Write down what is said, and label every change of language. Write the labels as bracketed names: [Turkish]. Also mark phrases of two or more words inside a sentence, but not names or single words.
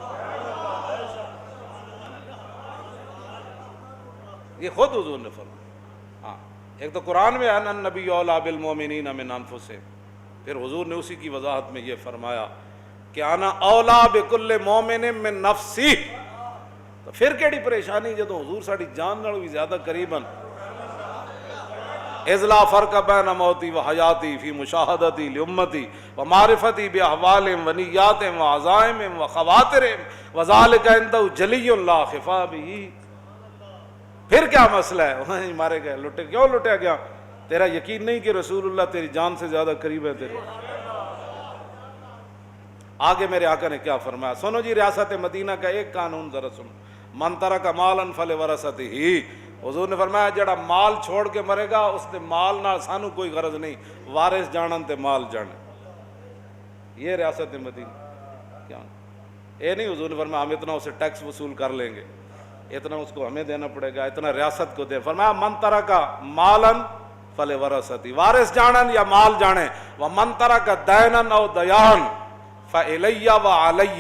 [Urdu] یہ خود حضور نے فرمایا. ہاں، ایک تو قرآن میں ہے نا [Arabic] النبی اولا بالمومنین من انفسہم، [Urdu] پھر حضور نے اسی کی وضاحت میں یہ فرمایا کہ [Arabic] انا اولا بکل مومن من نفسی. [Punjabi] تو پھر کیڑی پریشانی جدو حضور ساڑی جان نال بھی زیادہ قریباً. [Arabic] اذ لا فرق بین موتی و حیاتی فی مشاہدتی لامتی و معرفتی باحوالہم و نیاتہم و عزائمہم و خواطرہم وذالک عندہ جلی لا خفا بہ. [Urdu] پھر کیا مسئلہ ہے؟ وہیں مارے گئے، لٹے. کیوں لٹیا گیا؟ تیرا یقین نہیں کہ رسول اللہ تیری جان سے زیادہ قریب ہے تیرے. آگے میرے آقا نے کیا فرمایا؟ سنو جی، ریاست مدینہ کا ایک قانون ذرا سنو. [Arabic] من ترک مالا فلورثتہ. [Punjabi] حضور نے فرمایا جڑا مال چھوڑ کے مرے گا اس نے مال نہ سانو کوئی غرض نہیں، وارث جانن تے مال جانے. [Urdu] یہ ریاست مدینہ کیا یہ نہیں. حضور نے فرمایا ہم اتنا اسے ٹیکس وصول کر لیں گے، اتنا اس کو ہمیں دینا پڑے گا، اتنا ریاست کو دے. [Punjabi] فرمایا [Arabic] من ترک مالا فلورثتہ، [Punjabi] وارث جانن یا مال جانے. [Arabic] ومن ترک دینا او دیان فإلی وعلی.